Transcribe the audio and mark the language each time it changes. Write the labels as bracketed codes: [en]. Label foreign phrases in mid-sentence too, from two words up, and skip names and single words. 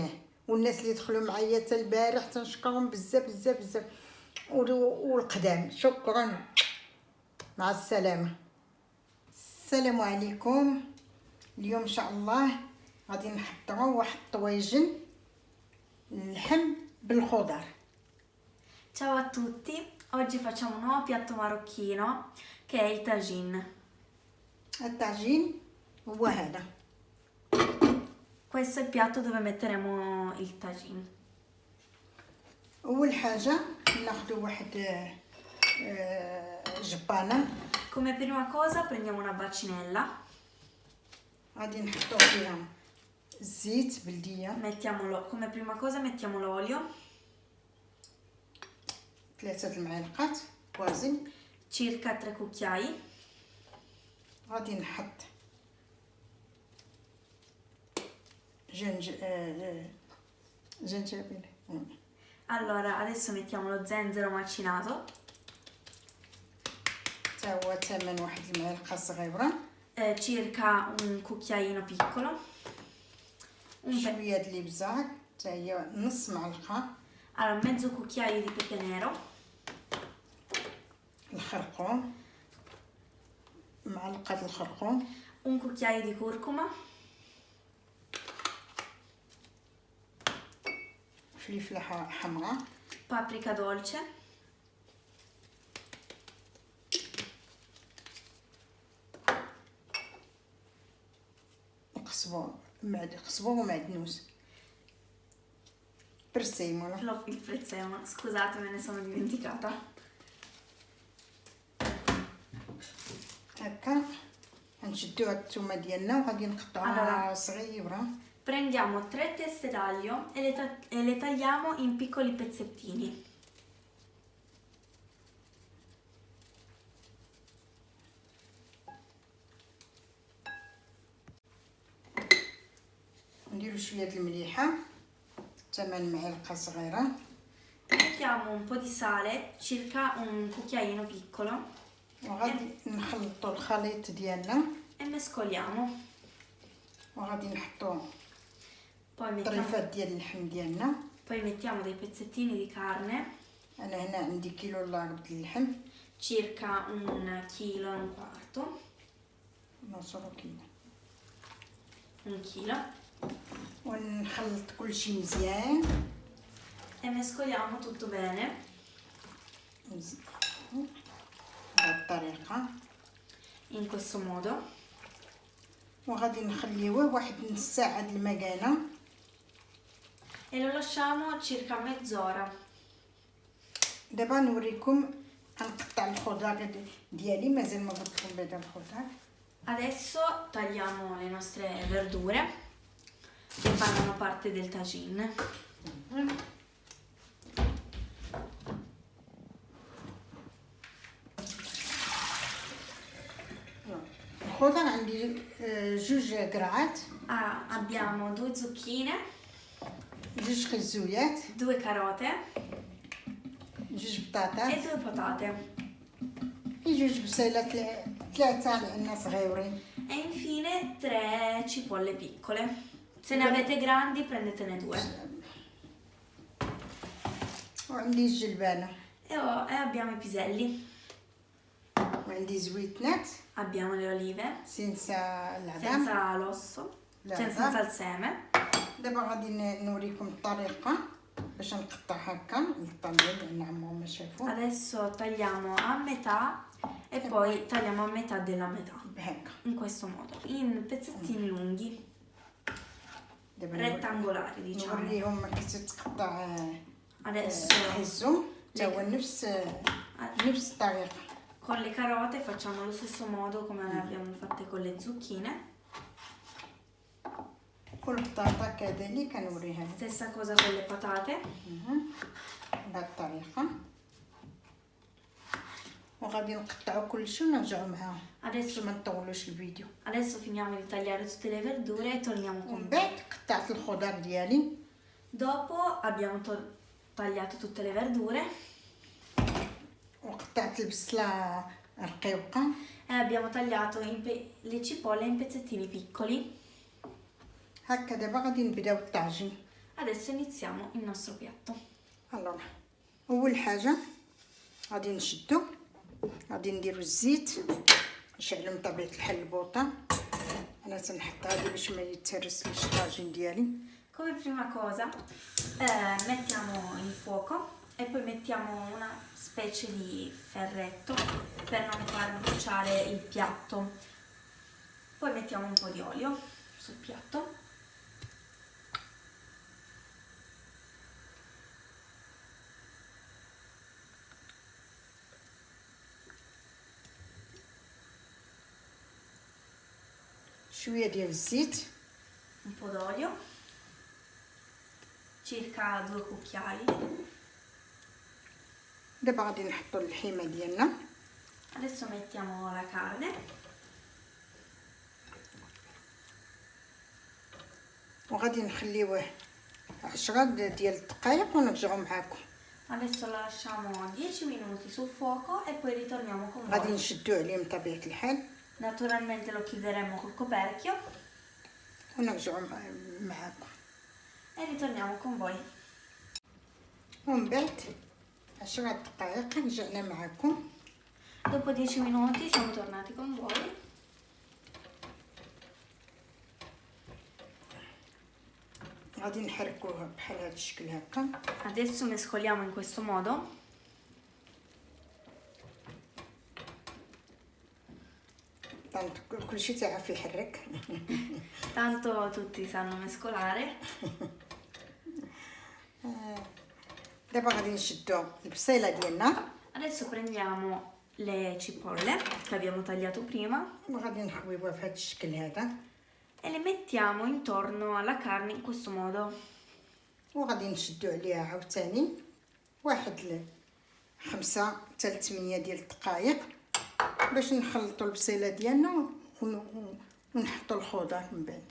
[ar] والناس اللي دخلوا معايا حتى البارح تنشكرهم بزاف بزاف بزاف، والقدام شكرا. مع السلامه، السلام عليكم. اليوم ان شاء الله غادي نحضروا واحد الطويجن اللحم بالخضر. [it] Ciao a tutti, oggi facciamo un nuovo piatto marocchino che è il tagine. [ar] الطاجين هو هذا. [it] Questo è il piatto dove metteremo il tagine. [ar] اول حاجه ناخذ واحد جبانه. [it] Come prima cosa prendiamo una bacinella, [ar] غادي نحطو فيها الزيت بلديه، [it] come prima cosa mettiamo l'olio, [ar] 3 المعالق بوازين. [it] circa 3 cucchiai, [ar] غادي نحط جنجبيل. [it] allora adesso mettiamo lo zenzero macinato, [ar] تا هو تمن واحد المعلقه صغيره، [it] circa un cucchiaino piccolo, [ar] شويه د الابزار تا هي نص معلقه، [it] allora mezzo cucchiaio di pepe nero, [ar] الخرقوم معلقه الخرقوم، [it] un cucchiaio di curcuma, [ar] فلفله حمراء، [it] paprika dolce, [ar] قصبو ومعدنوس، برسيمولا. [it] il prezzemolo, scusate me ne sono dimenticata. [ar] هكا نشدو هاد الثومه ديالنا وغادي نقطعوها صغيره. [it] Prendiamo 3 teste d'aglio e le tagliamo in piccoli pezzettini. [ar] نديرو شويه د المليحه، 8 معالق صغيره. [it] Mettiamo un po' di sale, circa un cucchiaino piccolo, [ar] وغادي نخلطوا الخليط ديالنا [it] e mescoliamo. [ar] وغادي نحطوا [it] Poi mettiamo, [ar] الطريفات ديال اللحم ديالنا. [it] poi mettiamo dei pezzettini di carne, [ar] انا هنا عندي كيلو الا ربع د اللحم، [it] circa 1,4 kg, [ar] نص كيلو. [it] 1 chilo, [ar] ونخلط كلشي مزيان [it] e mescoliamo tutto bene. [ar] بهذه الطريقه. [it] In questo modo [ar] وغادي نخليوه واحد نص ساعه د المكانه [it] e lo lasciamo circa mezz'ora. [ar] دابا نوريكم غنقطع الخضار ديالي مازال ما قلت لكم بعدا الخضار. [it] Adesso tagliamo le nostre verdure che fanno parte del tagine. [ar] الخضار عندي جوج قرعات. [it] Abbiamo 2 zucchine, [ar] جوج خزويات. [it] 2 carote [ar] جوج [it] e [ar] بطاطات. [it] 2 patate. [ar] جوج بصيلات ثلاثه لان صغيورين. [it] E infine 3 cipolle piccole. Se ne avete grandi prendetene 2. [ar] وعندي الجلبانه [it] E abbiamo i piselli, [ar] وعندي زويتنات [it] abbiamo le olive [ar] سينسا العظام. [it] senza l'osso, cioè senza il seme. [ar] دابا غادي نوريكم الطريقه باش نقطع هكا الطماطم لان عمرهم ما شافوا. [it] Adesso tagliamo a metà e poi tagliamo a metà della metà, [ar] بهكا [it] in questo modo, in pezzettini lunghi, [ar] دابا [it] rettangolari diciamo. [ar] نوريهم كيف تتقطع [it] Adesso [ar] الحزم تا هو نفس الطريقه. [it] con le carote facciamo lo stesso modo come le abbiamo fatte con le zucchine. [ar] والبطاطا كذلك نوريها [it] Stessa cosa con le patate. [ar] بهذه الطريقه وغادي نقطعوا كلشي ونرجعوا معاهم باش [it] Adesso, [ar] ما نطولوش الفيديو. [it] adesso finiamo di tagliare tutte le verdure e torniamo con [ar] ومن [it] voi. [ar] بعد قطعت الخضار ديالي [it] Dopo abbiamo tagliato tutte le verdure [ar] وقطعت البصله رقيقه. [it] e abbiamo tagliato le cipolle in pezzettini piccoli. [ar] هكا دابا غادي نبداو الطاجين. Adesso iniziamo il nostro piatto. الوغ اول حاجه غادي نشدو غادي نديرو الزيت نشعلو من طبيعه الحل البوطه. انا تنحط هادي باش ما يتهرسليش الطاجين ديالي. [it] Come prima cosa mettiamo il fuoco e poi mettiamo una specie di ferretto per non far bruciare il piatto. Poi mettiamo un po' di olio sul piatto. [ar] شويه ديال الزيت. [it] Un po' d'olio, circa 2 cucchiai. [ar] دابا غادي نحطو اللحيمه ديالنا. [it] Adesso mettiamo la carne. [ar] وغادي نخليوه 10 ديال الدقائق ونرجعو معاكم. [it] Adesso la lasciamo 10 minuti sul fuoco e poi ritorniamo con [ar] غادي [it] voi. [ar] نشدو عليه من طبيعه الحال [it] Naturalmente lo chiuderemo col coperchio [ar] ونرجعو معاكم. [it] e ritorniamo con voi. [ar] ومن بعد 10 دقائق رجعنا معاكم. [it] Dopo 10 minuti siamo tornati con voi. [ar] غادي نحركوه بحال هذا الشكل هكا. [it] Adesso mescoliamo in questo modo. [ar] كلشي تعرف يحرك. [it] Tanto tutti sanno mescolare. [ar] دابا غادي نشدو البصيله ديالنا [it] Adesso prendiamo le cipolle che abbiamo tagliato prima [ar] وغادي نخويوها بهذا الشكل هذا [it] e le mettiamo intorno alla carne in questo modo. [ar] وغادي نشدو عليها عاوتاني واحد 5 حتى 8 ديال الدقائق باش نخلطوا البصيله ديالنا ونحطوا الخضار من بعد.